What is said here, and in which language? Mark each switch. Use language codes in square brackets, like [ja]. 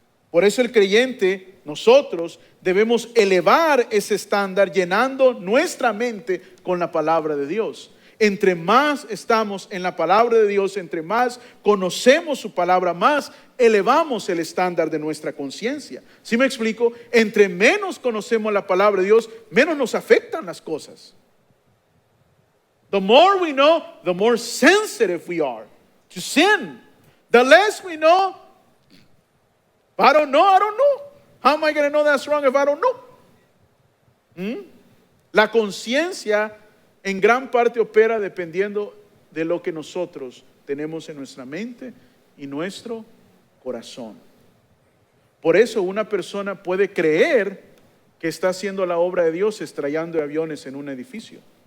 [es] Por eso el creyente, nosotros debemos elevar ese estándar llenando nuestra mente con la palabra de Dios. Entre más estamos en la palabra de Dios, entre más conocemos su palabra, más elevamos el estándar de nuestra conciencia. ¿Sí me explico? Entre menos conocemos la palabra de Dios, menos nos afectan las cosas. [en] The more we know, the more sensitive we are to sin. The less we know, I don't know. How am I going to know that's wrong if I don't know? [es] La conciencia en gran parte opera dependiendo de lo que nosotros tenemos en nuestra mente y nuestro corazón. Por eso una persona puede creer que está haciendo la obra de Dios estrellando aviones en un edificio.